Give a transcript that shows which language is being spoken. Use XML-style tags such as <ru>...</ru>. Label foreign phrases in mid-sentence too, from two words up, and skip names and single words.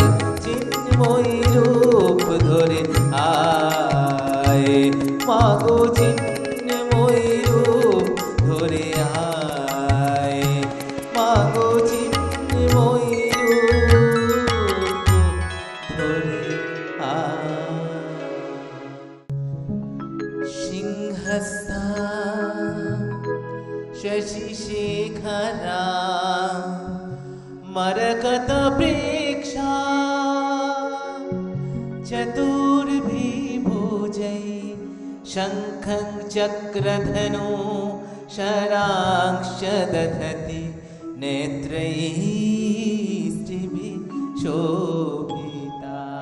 <bn>চিন্ময়ী রূপ ধরে আয়, মাগো চিন্ময়ী রূপ ধরে আয়, মাগো চিন্ময়ী রূপ ধরে আয়।</bn> <sa>সিংহস্থা शशिशेखरा मरकत प्रेक्षा, चतुर्भिभुजै शङ्खं चक्रधनु शरांश्च दधति, नेत्रैः स्त्रिभिः शोभिता।</sa>